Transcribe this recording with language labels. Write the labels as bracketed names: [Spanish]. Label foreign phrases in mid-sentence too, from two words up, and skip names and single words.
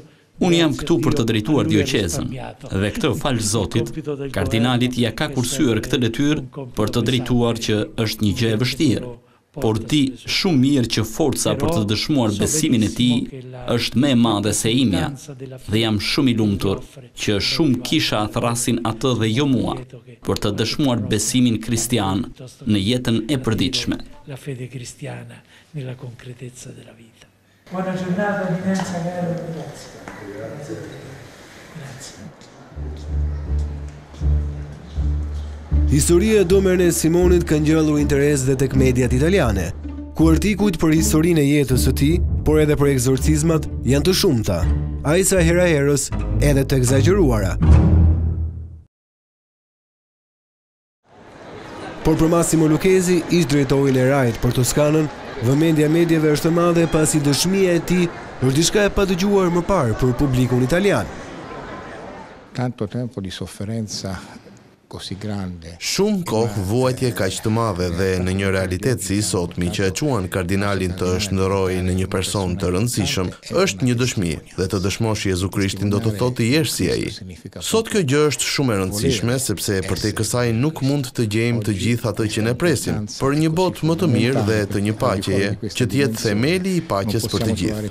[Albanian] Unë jam këtu për të drejtuar dioqezën dhe këtë falë Zotit, kardinalit ja ka kursyer këtë detyrë për të drejtuar që është një gjë e vështirë, por di shumë mirë që forca për të dëshmuar besimin e tij është më e madhe se imja dhe jam shumë i lumtur që shumë kisha thrasin atë dhe jo mua për të dëshmuar besimin kristian në jetën e përditshme. [Italian] Buona giornata, Eminenza, grazie. [Albanian] Historia e Dom Ernest Simonit ka ngjallur interes dhe tek mediat italiane, ku artikujt për historinë e jetës së tij, por edhe për ekzorcizmat janë të shumta, aq sa hera herës edhe të egzageruara. Por për Massimo Lucchesi, ish drejtori i rajt për Toskanën, vëmendja e mediave është e madhe pasi dëshmia e tij është diçka e padëgjuar më parë për publikun italian. [Italian] Tanto tempo di sofferenza così grande. [Albanian] Shumë kohë vuajtje kaq të madhe dhe në një realitet si i sotmi që e quan kardinalin të shndërrojë në një person të rëndësishëm, është një dëshmi dhe të dëshmosh Jezu Krishtin do të thotë jesh si ai. Sot kjo gjë është shumë e rëndësishme sepse përtej kësaj nuk mund të gjejmë të gjithë atë që ne presim, por një botë më të mirë dhe të një paqeje që të jetë themeli i paqes për të gjithë.